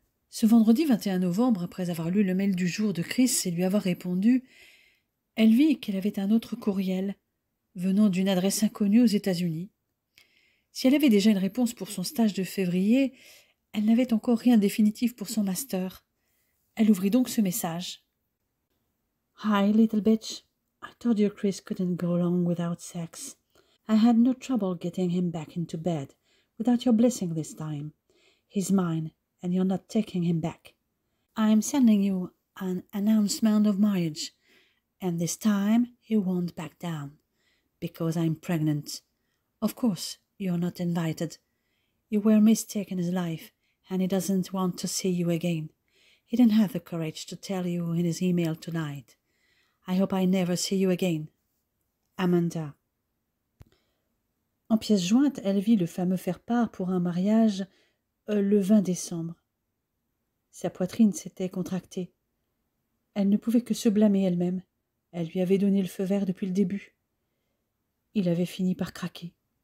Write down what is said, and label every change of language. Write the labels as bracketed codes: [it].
[fr] Ce vendredi 21 novembre, après avoir lu le mail du jour de Chris et lui avoir répondu, elle vit qu'elle avait un autre courriel venant d'une adresse inconnue aux États-Unis. Si elle avait déjà une réponse pour son stage de février, elle n'avait encore rien de définitif pour son master. Elle ouvrit donc ce message. [en] « Hi, little bitch. I told you Chris couldn't go long without sex. I had no trouble getting him back into bed without your blessing this time. He's mine, and you're not taking him back. I'm sending you an announcement of marriage, and this time he won't back down, because I'm pregnant. Of course, you're not invited. You were a mistake in his life, and he doesn't want to see you again. He didn't have the courage to tell you in his email tonight. I hope I never see you again. [fr] Amanda. » En pièce jointe, elle vit le fameux faire-part pour un mariage le 20 décembre. Sa poitrine s'était contractée. Elle ne pouvait que se blâmer elle-même. Elle lui avait donné le feu vert depuis le début. Il avait fini par craquer.